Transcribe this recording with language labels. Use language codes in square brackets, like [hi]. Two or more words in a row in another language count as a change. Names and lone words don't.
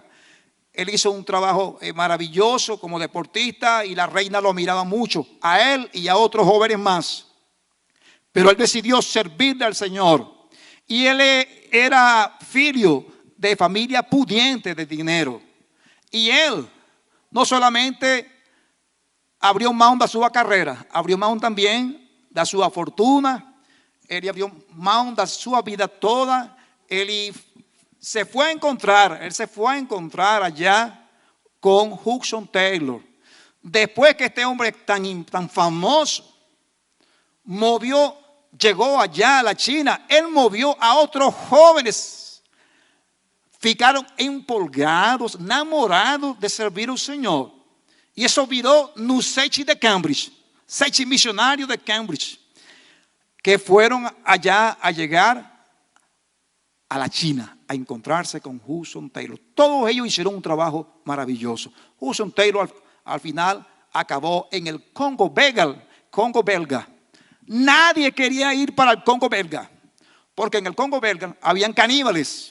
[es] Él hizo un trabajo maravilloso como deportista y la reina lo miraba mucho, a él y a otros jóvenes más. Pero él decidió servirle al Señor. Y él era filho de familia pudiente de dinero. Y él no solamente abrió [pt] mão da sua carreira, abriu mão também da sua fortuna, ele abriu mão da sua vida toda, ele se foi a encontrar allá com Hudson Taylor. Depois que [es] este hombre tan famoso llegó allá a la China, él movió a otros jóvenes, [pt] ficaron empolgados, [es] enamorados de servir al Señor. [pt] E isso virou no sete de Cambridge, 7 missionários de Cambridge, que foram [es] allá a llegar a la China, a encontrarse con Hudson Taylor. Todos ellos hicieron un trabajo maravilloso. Hudson Taylor al final acabó en el Congo belga. Nadie quería ir para el Congo belga, porque en el Congo belga habían caníbales.